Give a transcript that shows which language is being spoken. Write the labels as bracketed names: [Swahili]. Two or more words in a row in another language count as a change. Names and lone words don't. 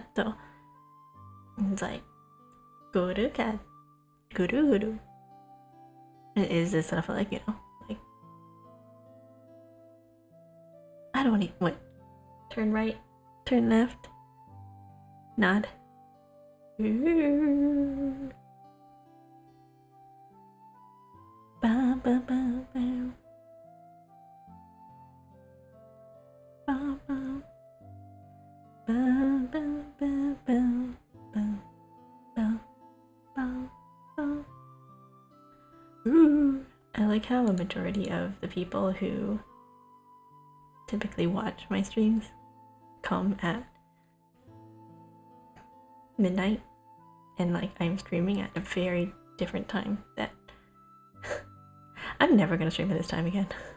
[English] It's like, guru kat, guru. Is this stuff like, you know, like, I don't need, what? Turn right, turn left, nod. Ooh. Ba, ba, ba, ba. Ba, ba. Ba, ba, ba, ba, ba, ba, ba, ba. Ooh. I like how a majority of the people who typically watch my streams come at midnight, and like I'm streaming at a very different time that I'm never gonna stream at this time again.